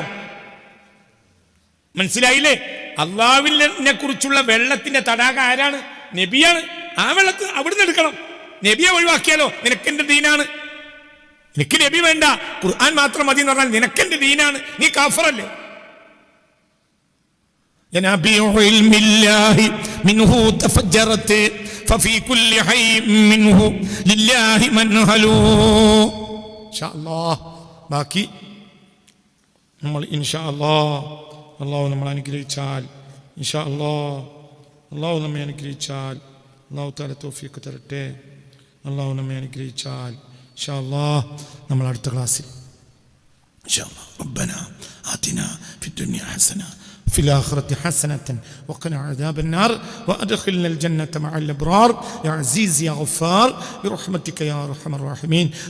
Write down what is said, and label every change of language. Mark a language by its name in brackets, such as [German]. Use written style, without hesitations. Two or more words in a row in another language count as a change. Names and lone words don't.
[Malayalam] മനസ്സിലായില്ലേ? അള്ളാഹുവിനെ കുറിച്ചുള്ള വെള്ളത്തിന്റെ തടാകം ആരാണ്? നബിയാണ്. ആ വെള്ളത്തിൽ അവിടുന്ന് എടുക്കണം. നബിയെ ഒഴിവാക്കിയാലോ നിനക്കെന്റെ ദീനാണ്. നിനക്ക് നബി വേണ്ട, ഖുർആൻ മാത്രം മതി എന്ന് പറഞ്ഞാൽ നിനക്കെന്റെ ദീനാണ്. നീ കാഫറല്ലേ? [Arabic] ينابيع علم الله منه تفجرت ففي كل حي منه لله منهل. إن شاء الله [Malayalam] ബാക്കി നമ്മൾ [Arabic] إن شاء الله [Malayalam] നമ്മളെ അനുഗ്രഹിച്ചാൽ, [Arabic] إن شاء الله [Malayalam] നമ്മെ അനുഗ്രഹിച്ചാൽ, [Arabic] الله تعالى [Malayalam] തൗഫീഖ് തരട്ടെ. അള്ളാഹു നമ്മെ അനുഗ്രഹിച്ചാൽ [Arabic] إن شاء الله [Malayalam] നമ്മൾ അടുത്ത ക്ലാസ്സിൽ [Arabic] إن شاء الله ربنا آتنا في الدنيا حسنة في الآخرة حسنة وقنا عذاب النار وأدخلنا الجنة مع الأبرار يا عزيز يا غفار برحمتك يا أرحم الراحمين.